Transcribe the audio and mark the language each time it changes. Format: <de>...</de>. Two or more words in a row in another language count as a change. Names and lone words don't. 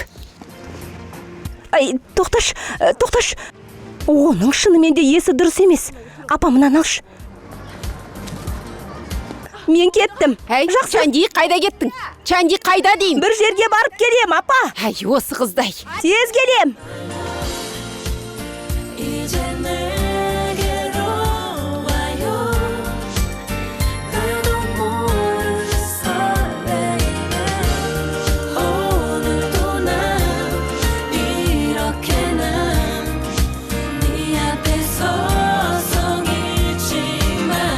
<kk>Ай, тоқташ. Оның шынымен де есі дұрыс емес. Апа, мынаны алшы. Мен кеттім. Әй, Жақсы. Чанди, қайда кеттің? Чанди, қайда деймін? Бір жерге барып келем, апа. Әй, осы қыздай. Тез келем.</kk> <ko>이제 내게로 와요 나도 모르겠어 baby 오늘도 난 이렇게 난 네 앞에 서서 있지만</ko>